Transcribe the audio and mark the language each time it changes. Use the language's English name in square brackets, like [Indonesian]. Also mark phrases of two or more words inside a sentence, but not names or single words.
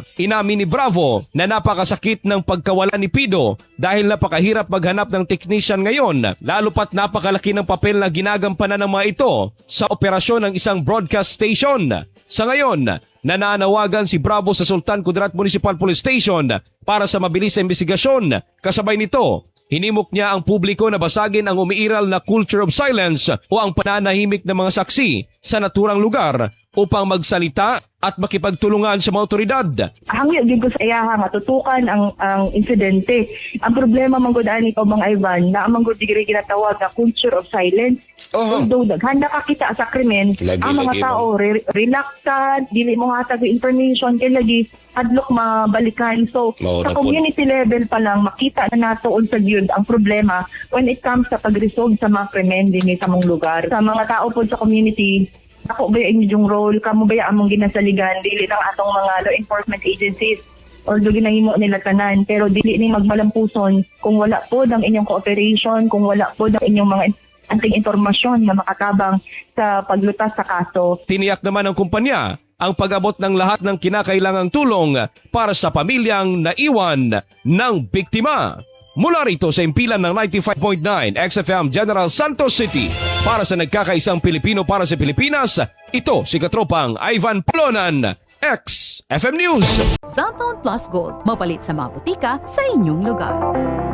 [Filipino] Inamin ni Bravo na napakasakit ng pagkawala ni Pido dahil napakahirap maghanap ng technician ngayon, lalo pat napakalaki ng papel na ginagampanan ng mga ito sa operasyon ng isang [English] broadcast station. [Filipino] Sa ngayon, nananawagan si Bravo sa Sultan Kudarat Municipal Police Station para sa mabilis na investigasyon. Kasabay nito, hinimok niya ang publiko na basagin ang umiiral na [English] culture of silence [Filipino] o ang pananahimik ng mga saksi sa naturang lugar upang magsalita at makipagtulungan sa mga otoridad. [Cebuano] Hangyo gid ko sa iyaha matutukan ang insidente. Ang problema man gud ani ko mga Ivan na amang gud digiri ginatawag na [English] culture of silence. [Cebuano] Although daghan nakakita sa krimen, ang mga tao reluctant, dili mo hatag information kay lagi hadlok mabalikan. So sa [English] community level [Cebuano] pa lang makita na nato unsa gyud ang problema [English] when it comes [Cebuano] sa pag-resolve sa mga krimen dinhi sa mong lugar. Sa mga tao po sa community, ako ba inyong role, kamo ba among ginasaligan, dili lang atong mga [English] law enforcement agencies, [Cebuano] although ginahimo nila tanan, pero dili ni magmalampuson kung wala po ang inyong cooperation, kung wala po ang inyong mga anting impormasyon na makatabang sa paglutas sa kaso. [Filipino] Tiniyak naman ng kumpanya ang pag-abot ng lahat ng kinakailangang tulong para sa pamilyang naiwan ng biktima. Mula rito sa impilan ng 95.9 XFM General Santos City, para sa nagkakaisang Pilipino para sa Pilipinas, ito si katropang Ivan Polonan, XFM News. [Cebuano] Cellphone Plus Gold, mapalit sa mga butika sa inyong lugar.